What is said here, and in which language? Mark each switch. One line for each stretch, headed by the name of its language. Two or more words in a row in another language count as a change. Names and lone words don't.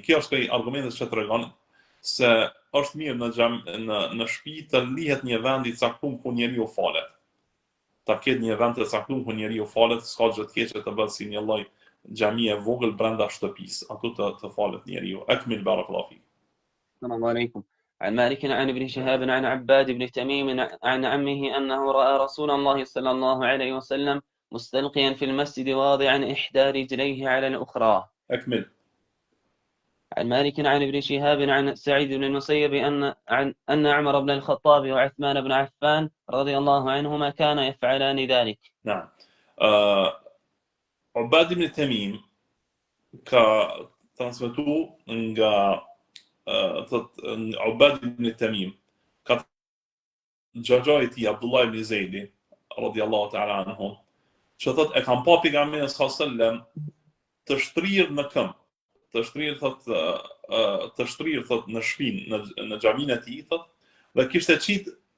Albanian: Kjo është një argument që tregon se është mirë në shtëpi të lihet një vend i caktuar ku njeriu falet. ta ketë një vend të caktuar ku njeriu falet, s'ka gjë të keqe të bëhet si një lloj xhamie e vogël brenda shtëpisë, aty të falet njeriu.
Arabic: أكمل بارك الله فيك. السلام عليكم. عن مالك عن ابن شهاب عن عباد بن تميم عن عمه أنه رأى رسول الله صلى الله عليه وسلم مستلقيا في المسجد واضعا إحدى رجليه على الأخرى. أكمل. عن مالك عن ابن شهاب عن سعيد بن المسيب أن عمر بن الخطاب وعثمان بن عفان رضي الله عنهما كانا يفعلان ذلك. نعم.
Albanian: عباد بن تميم transmetu nga Ubad ibn Tamim, ka xhaxhai i tij Abdullah ibn Zeidi
Arabic: رضي الله تعالى عنه,
Albanian: që thot e kam pa pejgamberin
Arabic: صلى الله عليه وسلم
Albanian: të shtrirë në këmbë, të shtrirë thot në shpinë, në xhamin e tij thot, dhe kishte qit